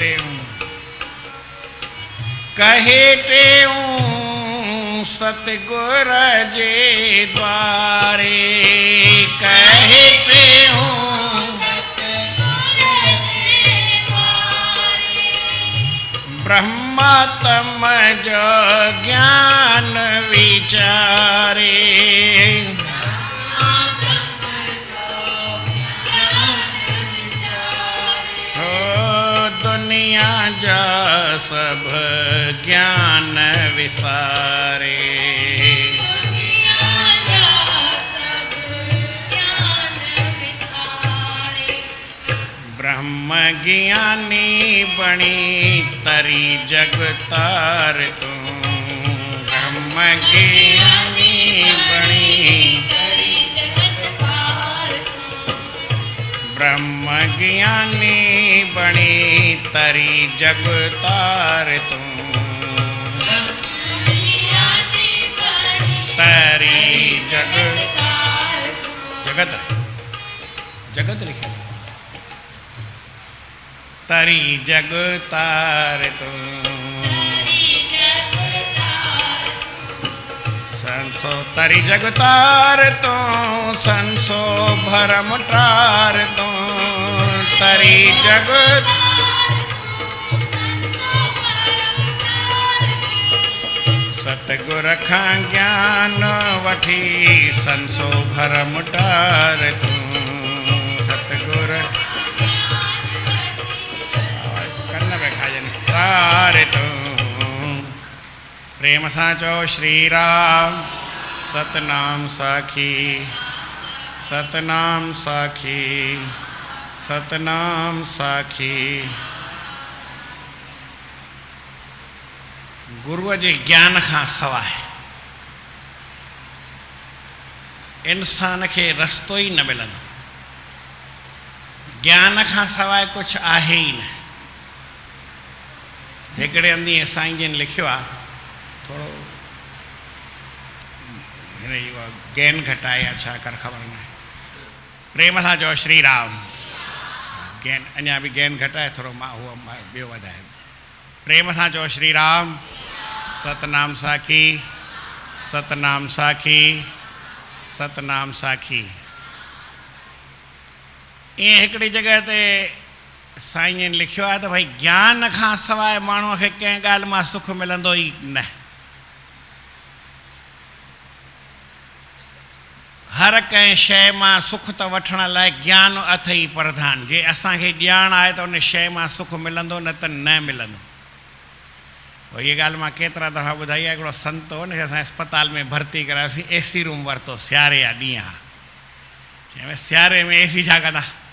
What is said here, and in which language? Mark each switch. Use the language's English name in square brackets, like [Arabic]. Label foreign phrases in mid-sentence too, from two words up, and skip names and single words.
[Sindhi] त्यों सतगुर जे द्वारे कहे त्यों ब्रह्मा तम जो ज्ञान विचारे हो दुनिया जा सब ज्ञान विसारे ब्रह्म ज्ञानी बणी तरी जग तार तू ब्रह्म ज्ञानी बणी ब्रह्म ज्ञानी बणी तरी जग तार तू तरी जगत जगत लिखे तरी जग तार तू संसो तरी जग तार तू संसो भरम टार तू तरी जग सतगुर खां ज्ञान वठी संसो भरम टार तू सतगुर तारे तू प्रेम सां चो श्री राम सतनाम साखी सतनाम साखी सतनाम साखी गुरुअ जे ज्ञान खां सवाइ इंसान खे रस्तो ई न मिलंदो ज्ञान खां सवाइ कुझु आहे ई न हिकिड़े हंधि साईं जन लिखियो आहे थोरो हिन जी गैन घटाए या छा कर ख़बर न आहे प्रेम सां चओ श्री राम गैन अञा बि गैन घटाए थोरो मां उहो ॿियो वधाए प्रेम सां चओ श्री राम सतनाम साखी सतनाम साखी सतनाम साखी ईअं हिकिड़ी जॻह ते साईं जन लिखियो आहे त भाई ज्ञान खां सवाइ माण्हूअ खे कंहिं ॻाल्हि मां सुख मिलंदो ई न हर कंहिं शइ मां सुख त वठण लाइ ज्ञान अथई प्रधान जे असांखे ॼाण आहे त उन शइ मां सुख मिलंदो न त न मिलंदो पोइ इहा ॻाल्हि मां केतिरा दफ़ा ॿुधाई आहे हिकिड़ो संत हो हुनखे असां अस्पताल में भर्ती करायोसीं [English] AC room [Sindhi] वरितो सियारे जा ॾींहं हा चई सियारे में एसी छा कंदा